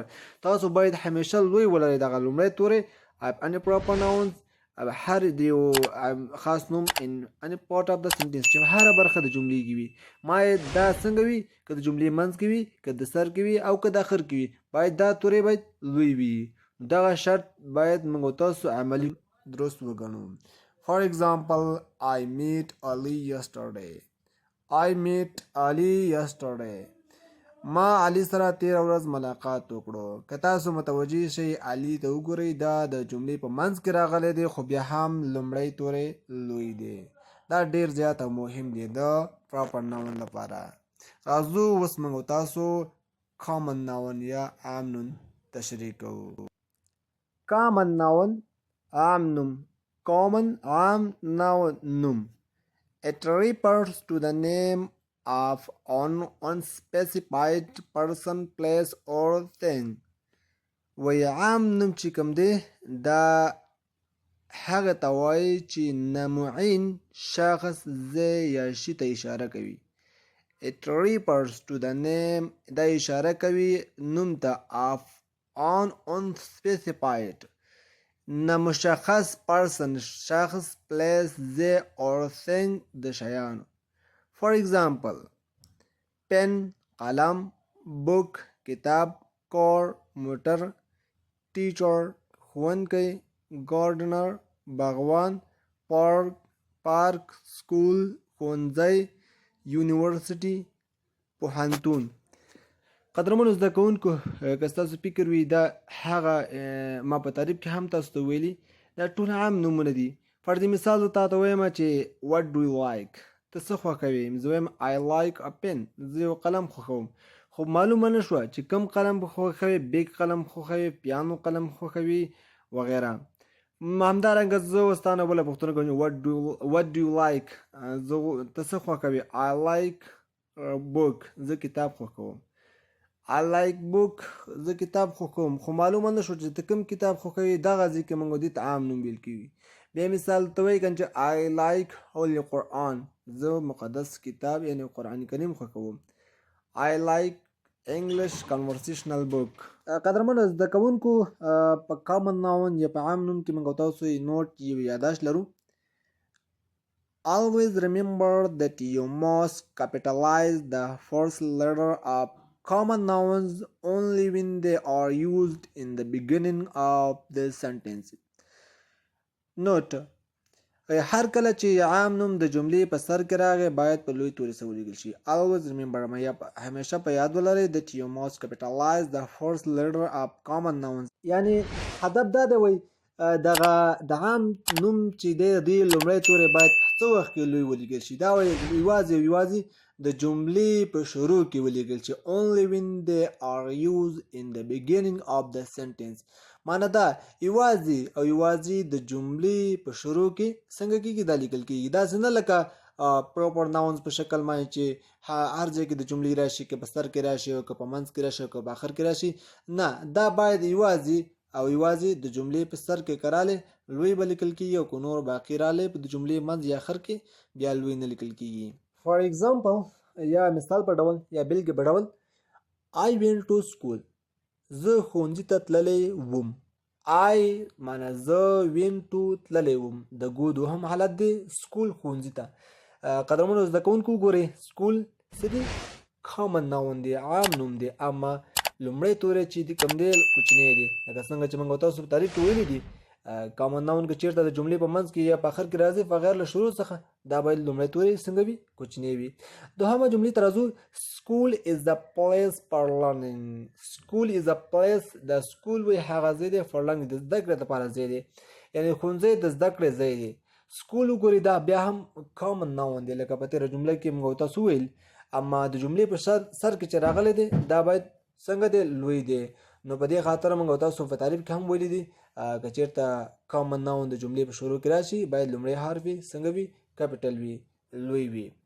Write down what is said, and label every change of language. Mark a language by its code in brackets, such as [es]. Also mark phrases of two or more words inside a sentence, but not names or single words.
[ps] تاسو باید همیشه لوی ولرئ دغه لومړی توری [en] of any proper nouns [ps] هر دیو خاص نوم [en] in any part of the sentence [ps] چې هر برخه د جملې کې وي. باید دا څنګه وي که د جملې منځ کې وي که د سر کې وي او که د اخر کې وي باید دا توری باید لوی وي. دغه شرط باید موږ تاسو عملی درست وګڼو. [en] For example, I met Ali yesterday. I met Ali yesterday. [ps] ما علي سره تیر ورځ ملاقات وکړو. که تاسو متوجه شئ علي ته وګورئ دا د جملې په منځ کې راغلی دی خو بیا هم لومړی توری لوی دی. دا ډیر زیات او مهم دی د [en] proper noun [ps] لپاره. راځو اوس موږ تاسو [en] common noun [ps] یا عام نوم تشریح کوو. [en] common noun [ps] عام نوم. Common عام نوم. [en] It refers to the name of an unspecified person, place or thing. [ps] وی عام نوم چې کوم دی دا هغه ته وایي چې نه معین شخص ځای یا شي ته اشاره کوي. [en] It refers to the name [ps] دا اشاره کوي نوم ته [en] of an unspecified نامشخص person شخص place ځای or thing [ps] د شیانو. [en] For example pen قلم book کتاب car موټر teacher ښوونکی gardener باغوان park school [ps] ښوونځی یونیورسټي پوهنتون. قدرمنو زده کوونکو که ستاسو فکر وي دا هغه ما په تعریف کې هم تاسو ته ویلي دا ټول عام نومونه دي. فرض مثال زه تاته وایم چې [en] what do you like [ps] ته څه خوښوې زه وایم [en] I like a pen [ps] زه یو قلم خوښوم خو معلومه نه شوه چې کوم قلم خوښوې بیګ قلم خوښوې پیانو قلم خوښوې وغیره. همدارنګه زه اوس تا نه بله پوښتنه کوم [en] what do you like [ps] ته څه خوښوې [en] I like book [ps] زه کتاب خوښوم [en] I like book [ps] زه کتاب خوښوم خو معلومه نه شو چې ته کوم کتاب خوښوې دغه ځای کې موږ دې ته عام نوم ویل کېږي. بیا مثال ته وایي که چې [en] I like holy [ps] قرآن زه مقدس کتاب یعنی قرآن کریم خوښوم. [en] I like English conversational book. [ps] قدرمنو زده کوونکو په [en] common noun [ps] یا په عام نوم کې موږ تاسو نوټ یو یاداشت لرو. [en] Always remember that you must capitalize the first letter of common nouns only when they are used in the beginning of the sentence. Note: [ps] هر کله چې عام نوم د جملې په سر کې راغی باید په لوی توري سره ولیکل شي. [en] Always remember [ps] همیشه په یاد ولرئ [en] that you must capitalize the first letter of common nouns. [ps] یعنی هدف دا دی وای دغه د عام نوم چې دی د لومړی توری باید په څه وخت کې لوی ولیکل شي. دا وایي یوازې د جملې په شروع کې ولیکل شي. [en] Only when they are used in the beginning of the sentence. [ps] معنی دا یوازې د جملې په شروع کې څنګه کېږي دا لیکل کېږي. داسې نه لکه [en] proper nouns [ps] په شکل باندې چې هر ځای کې د جملې راشي که په سر کې راشي او که په منځ کې راشي او که په آخر کې راشي. نه دا باید یوازې د جملې په سر کې کراله لوی به لیکل کېږي او که نور باقي رالی په د جملې منځ یا آخر کې بیا لوی نه لیکل کېږي. [en] For example [ps] یا مثال په ډول یا بېلګې په ډول [en] I went to school [ps] زه ښوونځي ته تللی وم. I معنی زه [en] went to [ps] تللی وم د ګو دوهم حالت دی سکول ښوونځي ته. قدرمنو زده کوونکو ګورئ سکول څه دی [en] common noun [ps] دی عام نوم دی اما لومړی توری چې دی کوم دی کوچنی دی لکه څنګه چې موږ تاسو په تعریف کې ویلي دي [en] common noun [ps] که چیرته د جملې په منځ کې یا په آخر کې راځي بغیر له شروع څخه دا باید لومړی توری څنګه وي کوچنی وي. دوهمه جملې ته راځو [en] school is the place for learning. school is a place [ps] د سکول وی هغه ځای دی [en] for learning [ps] د زده کړې لپاره ځای دی یعنی ښوونځی د زده کړې ځای دی. سکول وګورئ دا بیا هم [en] common noun [ps] دی لکه په تېره جمله کې موږ تاسو ویل اما د جملې په سر کې چې راغلی دی دا باید څنګه دی لوی دی. نو په دې خاطر موږ تاسو په تعریف کې هم ویلي دي که چېرته [en] common noun [ps] د جملې په شروع کې راشي باید لومړی حرف وي څنګه وي کیپیټل وي لوی وي.